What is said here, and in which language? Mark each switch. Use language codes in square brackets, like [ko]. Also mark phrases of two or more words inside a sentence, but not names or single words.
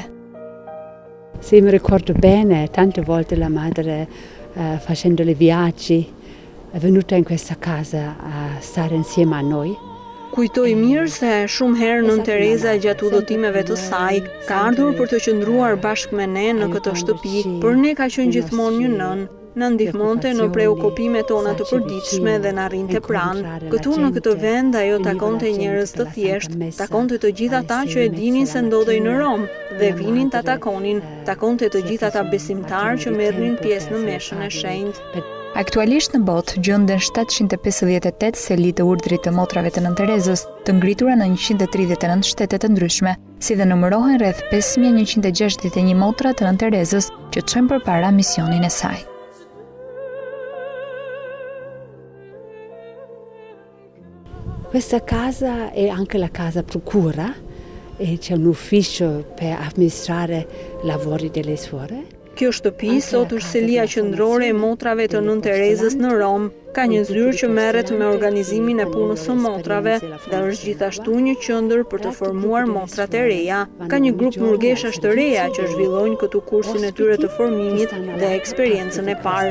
[it] Sì, mi ricordo bene, tante volte la madre facendo le viaggi è venuta in questa casa a stare insieme a noi. [sq] Kujtoj mirë se shumë herë Nën Tereza gjatë udhëtimeve të saj ka ardhur për të qëndruar bashkë me ne në këtë shtëpi, por ne ka qenë gjithmonë një nën. Në ndihmonte në preokupimet tona të përditshme dhe na rrinte pranë. Këtu në këtë vend ajo takonte njerëz të thjeshtë, takonte të gjithë ata që e dinin se ndodhej në Rom dhe vinin ta takonin, takonte të gjithë ata besimtarë që merrnin pjesë në meshën e shenjtë. Aktualisht në botë gjenden 758 seli të urdhrit të motrave të Nën Terezës, të ngritura në 139 shtete të ndryshme, si dhe numërohen rreth 5161 motra të Nën Terezës që çojnë përpara misionin e saj. [it] Questa casa è anche la casa procura e c'è un ufficio per amministrare lavori delle suore. [sq] Kjo shtëpi sot është selia qendrore e motrave të Nën Terezës në Rom. Ka një zyrë që merret me organizimin e punës së motrave dhe është gjithashtu një qendër për të formuar motrat e reja. Ka një grup murgeshash të reja që zhvillojnë këtu kursin e tyre të formimit dhe eksperiencën e parë.